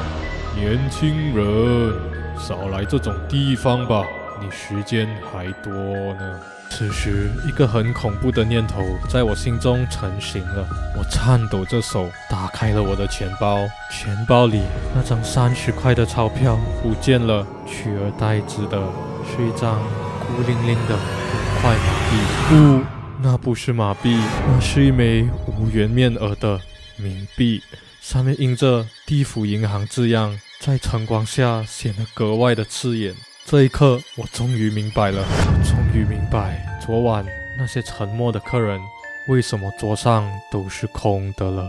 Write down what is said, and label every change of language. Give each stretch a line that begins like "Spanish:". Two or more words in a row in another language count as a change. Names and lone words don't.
Chinese: 年輕人，少來這種地方吧，你時間還多呢。此時，一個很恐怖的念頭在我心中成型了。我顫抖着手打開了我的錢包，錢包裡那張30塊的鈔票不見了，取而代之的是一張孤零零的5塊馬幣。不，那不是馬幣，那是一枚無圓面額的冥幣，上面印着地府銀行字樣，在晨光下顯得格外的刺眼。這一刻，我終於明白了，終於明白昨晚那些沉默的客人，為什麼桌上都是空的了？